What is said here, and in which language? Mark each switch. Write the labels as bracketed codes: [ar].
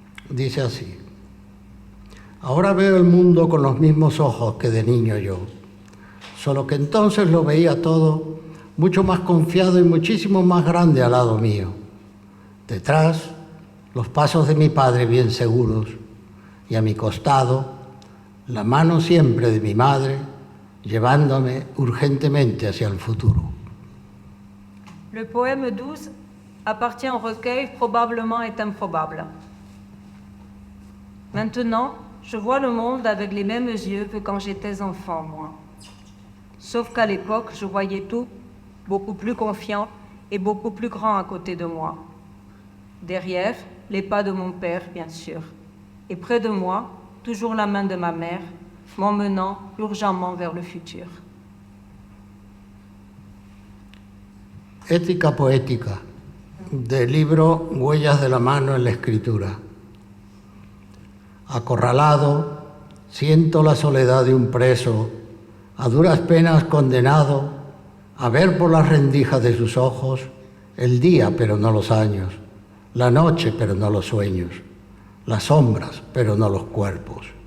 [es] Dice así: ahora veo el mundo con los mismos ojos que de niño yo, solo que entonces lo veía todo mucho más confiado y muchísimo más grande al lado mío. Detrás, los pasos de mi padre bien seguros, y a mi costado, la mano siempre de mi madre, llevándome urgentemente hacia el futuro. [fr] Le poème 12 appartient au recueil Probablement est improbable. Maintenant, je vois le monde avec les mêmes yeux que quand j'étais enfant, moi. Sauf qu'à l'époque, je voyais tout beaucoup plus confiant et beaucoup plus grand à côté de moi. Derrière, les pas de mon père, bien sûr. Et près de moi, toujours la main de ma mère, m'emmenant urgemment vers le futur. [es] Ética poética, del libro Huellas de la mano en la escritura. Acorralado, siento la soledad de un preso, a duras penas condenado a ver por las rendijas de sus ojos el día pero no los años, la noche pero no los sueños, las sombras pero no los cuerpos.